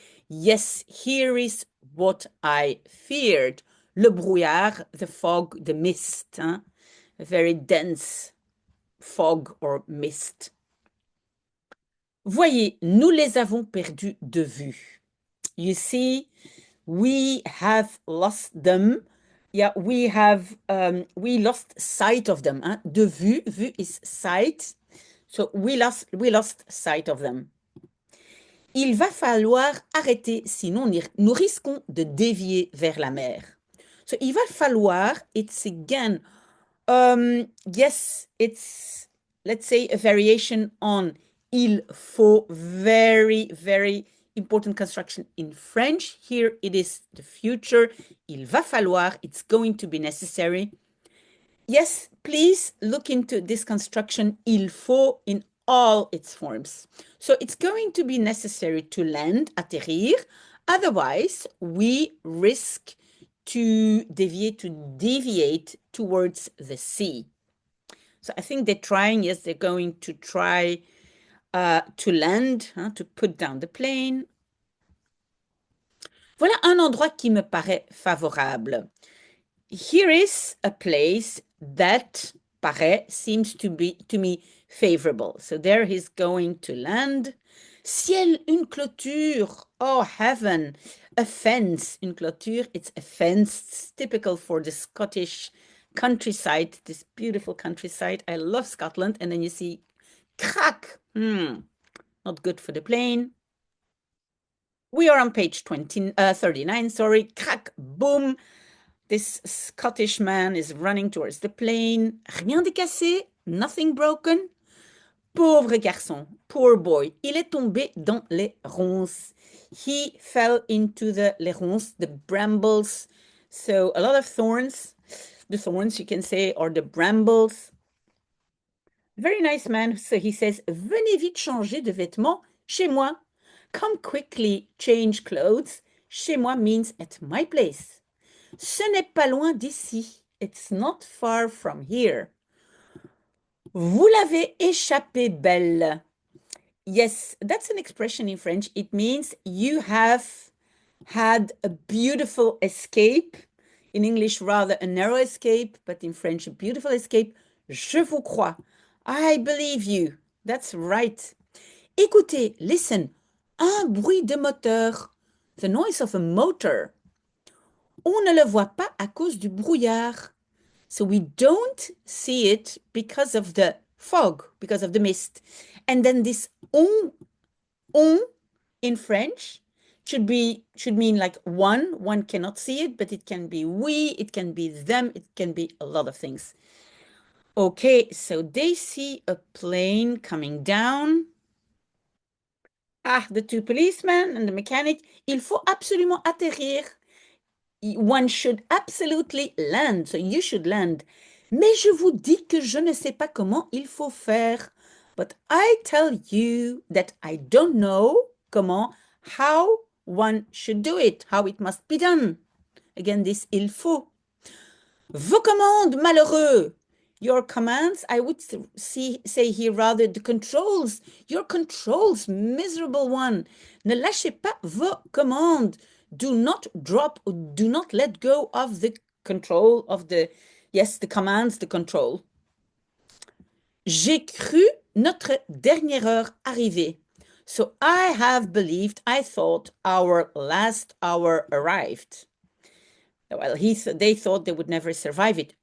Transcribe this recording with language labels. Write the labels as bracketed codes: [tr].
[en] Yes, here is what I feared. Le brouillard, the fog, the mist, hein? A very dense fog or mist. [fr] Voyez, nous les avons perdus de vue. [en] You see, we have lost them. Yeah, we lost sight of them. Hein? De vue is sight. So we lost sight of them. [fr] Il va falloir arrêter, sinon nous risquons de dévier vers la mer. [en] So il va falloir, it's again, yes, it's, let's say, a variation on il faut, very, very important construction in French. Here it is the future. Il va falloir, it's going to be necessary. Yes, please look into this construction, il faut, in all its forms. So it's going to be necessary to land, atterrir. Otherwise, we risk to deviate towards the sea. So I think they're trying, yes, they're going to try to land, hein, to put down the plane. [fr] Voilà un endroit qui me paraît favorable. [en] Here is a place that seems to me favorable. So there he's going to land. [fr] Ciel, une clôture. [en] Oh, heaven. A fence, une clôture. It's a fence. It's typical for the Scottish countryside, this beautiful countryside. I love Scotland. And then you see crack. Not good for the plane. We are on page 39, sorry. Crack, boom. This Scottish man is running towards the plane. [fr] Rien de cassé, [en] nothing broken. [fr] Pauvre garçon, [en] poor boy. [fr] Il est tombé dans les ronces. [en] He fell into les ronces, the brambles. So a lot of thorns. The thorns, you can say, are the brambles. Very nice man. So he says, [fr] venez vite changer de vêtements chez moi. [en] Come quickly change clothes. Chez moi means at my place. [fr] Ce n'est pas loin d'ici. [en] It's not far from here. [fr] Vous l'avez échappé belle. [en] Yes, that's an expression in French. It means you have had a beautiful escape. In English, rather a narrow escape, but in French, a beautiful escape. [fr] Je vous crois. [en] I believe you. That's right. [fr] Écoutez, listen. Un bruit de moteur. [en] The noise of a motor. [fr] On ne le voit pas à cause du brouillard. [en] So we don't see it because of the fog, because of the mist. And then this on in French should mean like one cannot see it, but it can be we, it can be them, it can be a lot of things. Okay, so they see a plane coming down. Ah, the two policemen and the mechanic. [fr] Il faut absolument atterrir. [en] One should absolutely land, so you should land. [fr] Mais je vous dis que je ne sais pas comment il faut faire. [en] But I tell you that I don't know comment, how one should do it, how it must be done. Again, this [fr] il faut. Vos commandes, malheureux. [en] Your commands, I would say here rather the controls. Your controls, miserable one. [fr] Ne lâchez pas vos commandes. [en] Do not drop or do not let go of the control of the commands, the control. [fr] J'ai cru notre dernière heure arrivée. [en] So I have believed, I thought our last hour arrived. Well, they thought they would never survive it.